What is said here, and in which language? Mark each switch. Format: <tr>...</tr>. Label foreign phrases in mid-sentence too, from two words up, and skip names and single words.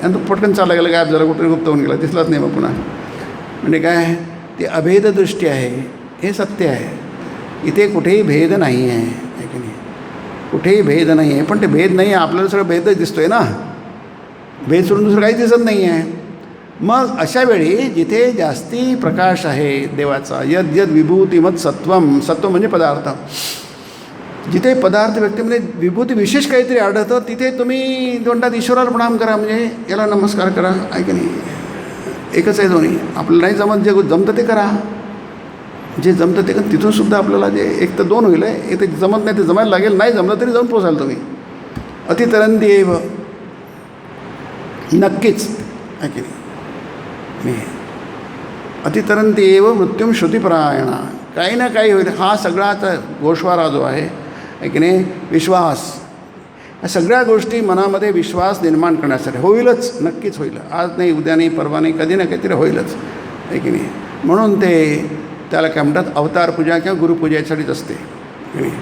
<mr>आणि तो पटकन चालला गेला, गायब झाला, कुठे गुप्त होऊन गेला, दिसलाच नाही मग पुन्हा. म्हणजे काय ते अभेददृष्टी आहे, हे सत्य आहे. इथे कुठेही भेद नाही आहे की नाही, कुठेही भेद नाही आहे. पण ते भेद नाही आहे, आपल्याला सगळं भेदच दिसतो आहे ना, भेद सोडून दुसरं काहीच दिसत नाही आहे. मग अशा वेळी जिथे जास्ती प्रकाश आहे देवाचा,</mr> <sa>यद यद विभूतिमत सत्वम,</sa> <mr>सत्व म्हणजे पदार्थ, जिथे पदार्थ व्यक्तीमध्ये विभूती विशेष काहीतरी आढळतं, तिथे तुम्ही म्हणतात ईश्वराला प्रणाम करा, म्हणजे याला नमस्कार करा आहे की नाही. एकच आहे दोन्ही. आपल्याला नाही जमत, जे जमतं ते करा जे जमतं ते तिथूनसुद्धा आपल्याला जे एक तर दोन होईल आहे, एक तर जमत नाही ते जमायला लागेल, नाही जमलं तरी जाऊन पोचाल तुम्ही.</mr> <sa>अतितरंती एव,</sa> <mr>नक्कीच आहे की नाही.</mr> <sa>अतितरंती एव मृत्युम श्रुतिपरायणा,</sa> <mr>काही ना काही होईल. हा सगळाचा गोषवारा जो आहे की नाही, विश्वास, या सगळ्या गोष्टी मनामध्ये विश्वास निर्माण करण्यासाठी होईलच, नक्कीच होईल. आज नाही, उद्या नाही, परवा नाही, कधी ना काहीतरी होईलच आहे की नाही. म्हणून त्याला काय म्हणतात, अवतार पूजा किंवा गुरुपूजेसाठीच असते की नाही.</mr>